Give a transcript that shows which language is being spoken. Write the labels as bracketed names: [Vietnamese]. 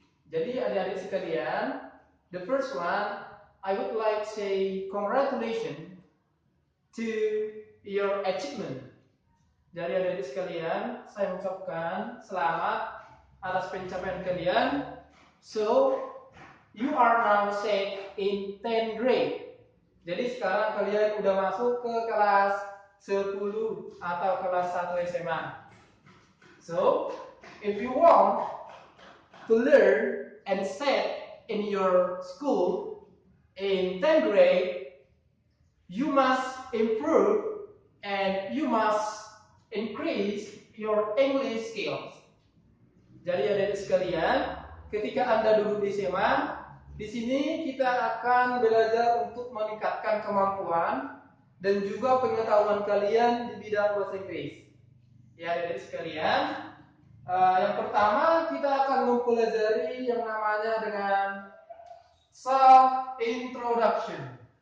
[Indonesian] Jadi adik-adik sekalian, [English] the first one I would like to say congratulations to your achievement. [Indonesian] Jadi adik-adik sekalian, saya mengucapkan selamat atas pencapaian kalian. [English] So you are now set in 10th grade. [Indonesian] Jadi sekarang kalian udah masuk ke kelas 10 atau kelas 1 SMA. [English] So, if you want to learn and set in your school in 10th grade, you must improve and you must increase your English skills. [Indonesian] Jadi adik-adik sekalian, ketika Anda duduk di SMA, di sini kita akan belajar untuk meningkatkan kemampuan dan juga pengetahuan kalian di bidang bahasa Inggris. Ya, adik-adik sekalian, yang pertama kita akan mempelajari yang namanya dengan self introduction.